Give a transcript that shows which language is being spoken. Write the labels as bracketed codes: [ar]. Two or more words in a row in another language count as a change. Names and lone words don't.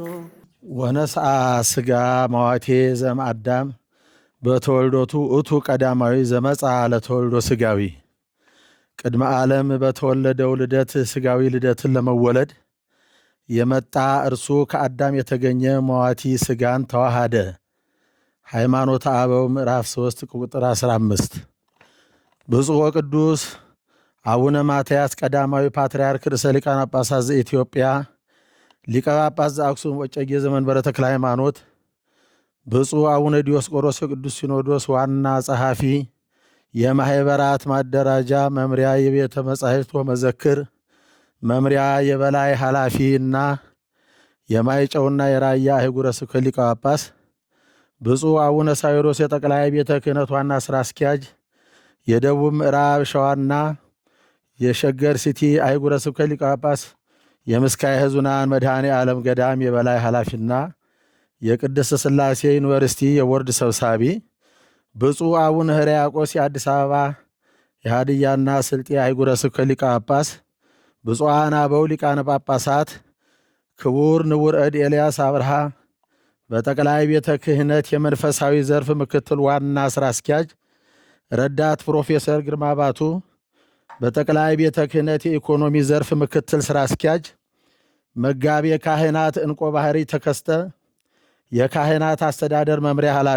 [gez] ወነስአ ሥጋ መዋቴ ዘእምአዳም በተወልዶቱ እቱ ቀዳማዊ ዘመጻ ለተወልዶ ሥጋዊ ቅድመ ዓለም በተወለደው ልደት [am] ሥጋዊ ልደትን ለመወለድ የመጣ እርሱ ከአዳም የተገኘ መዋቲ ሥጋን ተዋሃደ። ሃይማኖተ አበው ምዕራፍ 3 ቁጥር 15። ብፁዕ ወቅዱስ አቡነ ማትያስ ቀዳማዊ ፓትርያርክ ርእሰ ሊቃነ ጳጳሳት ዘኢትዮጵያ ሊቀ ጳጳስ ዘአክሱም ወዕጨጌ ዘመንበረ ተክለ ሃይማኖት ብፁዕ አቡነ ዲዮስቆሮስ የቅዱስ ሲኖዶስ ዋና ጸሐፊ፣ የማኅበራት ማደራጃ መምሪያ የቤተ መጻሕፍት ወመዘክር መምሪያ የበላይ ኃላፊ እና የማይጨውና የራያ አህጉረ ስብከት ሊቀ ጳጳስ፣ ብፁዕ አቡነ ሳዊሮስ የጠቅላይ ቤተ ክህነት ዋና ሥራ አስኪያጅ፣ የደቡብ ምዕራብ ሸዋና የሸገር ሲቲ አህጉረ ስብከት ሊቀ ጳጳስ፣ የምስካየ ሕዙናን መድኃኔ ዓለም ገዳም የበላይ ኃላፊና የቅድስት ሥላሴ ዩኒቨርሲቲ የቦርድ ሰብሳቢ፣ ብፁዕ አቡነ ሕርያቆስ የአዲስ አበባ የሃድያና ስልጤ አህጉረ ስብከት ሊቀ ጳጳስ፣ ብፁዓን አበው ሊቃነ ጳጳሳት፣ ክቡር ንቡር እድ ኤልያስ አብርሃ በጠቅላይ ቤተ ክህነት የመንፈሳዊ ዘርፍ ምክትል ዋና ሥራ አስኪያጅ፣ ረዳት ፕሮፌሰር ግርማ ባቱ በጠቅላይ ቤተ ክህነት የኢኮኖሚ ዘርፍ ምክትል ሥራ አስኪያጅ፣ መጋቤ ካህናት እንቆ ባህሪ ተከስተ የካህናት አስተዳደር መምሪያ ኃላፊ፣